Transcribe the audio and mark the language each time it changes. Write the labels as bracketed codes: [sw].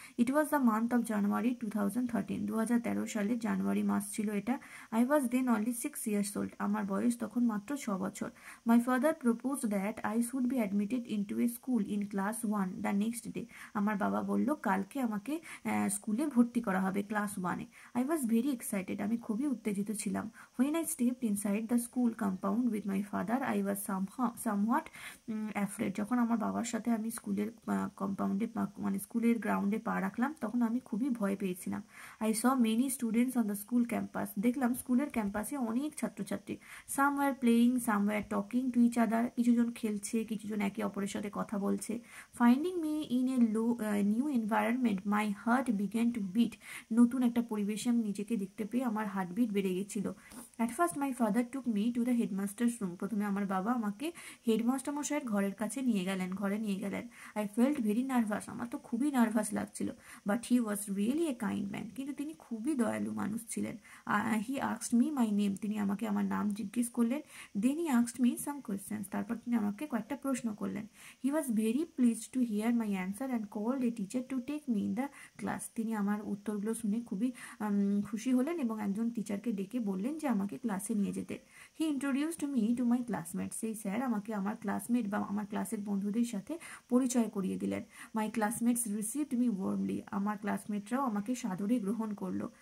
[en] It was the month of January 2013। [bn] 2013 সালের জানুয়ারি মাস ছিল এটা। [en] I was then only 6 years old। [bn] আমার বয়স তখন মাত্র 6 বছর। [en] My father proposed that I should be admitted into a school in class 1 the next day. [bn] আমার বাবা বলল কালকে আমাকে স্কুলে ভর্তি করা হবে class 1-এ। [en] I was very excited. [bn] আমি খুবই উত্তেজিত ছিলাম। [en] When I stepped inside the school compound with my father, I was somewhat afraid. [bn] যখন আমার বাবার সাথে আমি স্কুলের কম্পাউন্ডে মানে স্কুলের গ্রাউন্ডে পা রাখলাম, তখন আমি খুবই ভয় পেয়েছিলাম। [en] I saw many students on the school campus. [bn] দেখলাম স্কুলের ক্যাম্পাসে অনেক ছাত্রছাত্রী। [en] Some were playing, some were talking to each other. [bn] কিছুজন খেলছে, কিছুজন একে অপরের সাথে কথা বলছে। [en] Finding me in a new environment, my heart began to beat. [bn] নতুন একটা পরিবেশে আমি নিজেকে দেখতে পেয়ে আমার হার্টবিট বেড়ে গেছিল। [en] At first my father took me to the headmaster's room. [bn] প্রথমে আমার বাবা আমাকে হেডমাস্টার মশাইয়ের ঘরে নিয়ে গেলেন। [en] I felt very nervous. [bn] আমার তো খুবই নার্ভাস লাগছিল। [en] But he was really a kind man. [bn] কিন্তু তিনি খুবই দয়ালু মানুষ ছিলেন। [en] He asked me my name. [bn] তিনি আমাকে আমার নাম জিজ্ঞেস করলেন। [en] Then he asked me some questions. [bn] তারপর তিনি আমাকে কয়েকটা প্রশ্ন করলেন। [en] He was very pleased to hear my answer and called a teacher to take me in the class. [bn] তিনি আমার উত্তরগুলো শুনে খুবই খুশি হলেন এবং একজন টিচারকে ডেকে বললেন যে আমাকে ক্লাসে নিয়ে যেতে। [en] He introduced me to my classmate. [bn] সেই স্যার আমাকে আমার ক্লাসমেট বা আমার ক্লাসের বন্ধুদের সাথে পরিচয় করিয়ে দিলেন। [en] My classmates received me warmly. [bn] আমার ক্লাসমেটরাও আমাকে সাদরে গ্রহণ করলো।